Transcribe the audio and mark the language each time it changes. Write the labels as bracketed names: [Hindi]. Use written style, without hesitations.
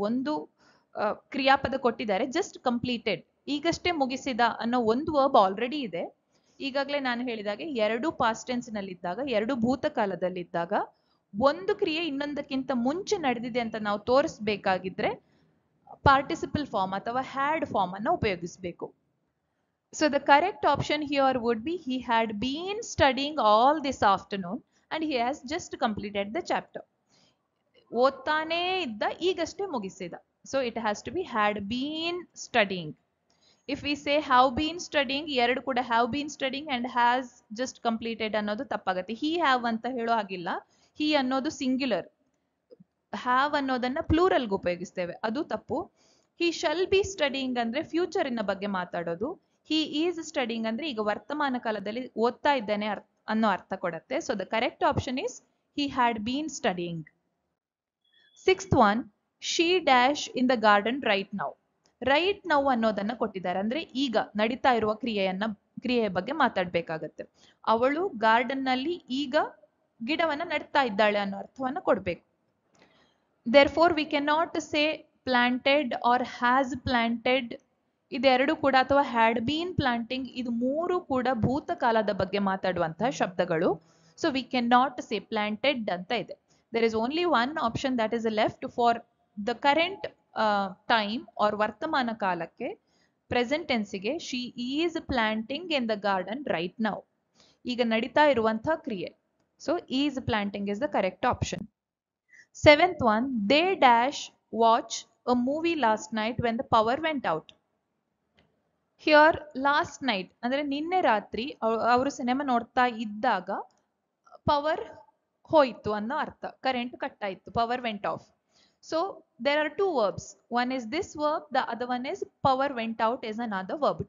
[Kannada] ಒಂದು ಕ್ರಿಯಾಪದ ಕೊಟ್ಟಿದ್ದಾರೆ, just completed, ಈಗಷ್ಟೇ ಮುಗಿಸಿದ ಅನ್ನೋ ಒಂದು ವರ್ಬ್ ಆಲ್ರೆಡಿ ಇದೆ. ಈಗಾಗಲೇ ನಾನು ಹೇಳಿದಾಗೆ ಎರಡು ಪಾಸ್ಟ್ ಟೆನ್ಸ್ ನಲ್ಲಿದ್ದಾಗ, ಎರಡು ಭೂತಕಾಲದಲ್ಲಿದ್ದಾಗ ಒಂದು ಕ್ರಿಯೆ ಇನ್ನೊಂದಕ್ಕಿಂತ ಮುಂಚೆ ನಡೆದಿದೆ ಅಂತ ನಾವು ತೋರಿಸಬೇಕಾಗಿದ್ರೆ ಪಾರ್ಟಿಸಿಪಲ್ ಫಾರ್ಮ್ ಅಥವಾ ಹ್ಯಾಡ್ ಫಾರ್ಮ್ ಅನ್ನು ಉಪಯೋಗಿಸಬೇಕು. [English] So the correct option here would be he had been studying all this afternoon and he has just completed the chapter. [Kannada] ಓದ್ತಾನೇ ಇದ್ದ, ಈಗಷ್ಟೇ ಮುಗಿಸಿದ. [English] So it has to be had been studying. If we say have been studying, [Kannada] ಎರಡು ಕೂಡ [English] have been studying and has just completed [Kannada] ಅನ್ನೋದು ತಪ್ಪಾಗತ್ತೆ. he have ಅಂತ ಹೇಳೋ ಹಾಗಿಲ್ಲ. he ಅನ್ನೋದು ಸಿಂಗ್ಯುಲರ್, have ಅನ್ನೋದನ್ನ ಪ್ಲೂರಲ್ಗೆ ಉಪಯೋಗಿಸ್ತೇವೆ, ಅದು ತಪ್ಪು. [English] he shall be studying [Kannada] ಅಂದ್ರೆ ಫ್ಯೂಚರಿನ ಬಗ್ಗೆ ಮಾತಾಡೋದು. [English] he is studying [Kannada] ಅಂದ್ರೆ ಈಗ ವರ್ತಮಾನ ಕಾಲದಲ್ಲಿ ಓದ್ತಾ ಇದ್ದಾನೆ ಅನ್ನೋ ಅರ್ಥ ಕೊಡುತ್ತೆ. [English] So the correct option is he had been studying. Sixth one, she dash in the garden right now. [Kannada] Right now ಅನ್ನೋದನ್ನ ಕೊಟ್ಟಿದ್ದಾರೆ, ಅಂದ್ರೆ ಈಗ ನಡೀತಾ ಇರುವ ಕ್ರಿಯೆಯ ಬಗ್ಗೆ ಮಾತಾಡ್ಬೇಕಾಗತ್ತೆ. ಅವಳು ಗಾರ್ಡನ್ ನಲ್ಲಿ ಈಗ ಗಿಡವನ್ನ ನಡ್ತಾ ಇದ್ದಾಳೆ ಅನ್ನೋ ಅರ್ಥವನ್ನ ಕೊಡ್ಬೇಕು. [English] therefore we cannot say planted or has planted, [Kannada] ಇದೆರಡು ಕೂಡ, ಅಥವಾ [English] had been planting, [Kannada] ಇದು ಮೂರು ಕೂಡ ಭೂತಕಾಲದ ಬಗ್ಗೆ ಮಾತಾಡುವಂತಹ ಶಬ್ದಗಳು. [English] so we can not say planted [Kannada] ಅಂತ ಇದೆ. [English] there is only one option that is left for the current time or [Kannada] ವರ್ತಮಾನ ಕಾಲಕ್ಕೆ, [English] Present ಟೆನ್ಸಿಗೆ. She is planting in the garden right now, [Kannada] ಈಗ ನಡೀತಾ ಇರುವಂತಹ ಕ್ರಿಯೆ. [English] So is planting is the correct option. Seventh one, they dash watch a movie last night when the power went out. [Kannada] Here last night ಅಂದ್ರೆ ನಿನ್ನೆ ರಾತ್ರಿ ಅವರು cinema ನೋಡ್ತಾ ಇದ್ದಾಗ ಪವರ್ ಹೋಯ್ತು ಅನ್ನೋ ಅರ್ಥ, ಕರೆಂಟ್ ಕಟ್ ಆಯ್ತು, power vent of. [English] So there are two verbs, one is this verb, the other one is power went out is another verb.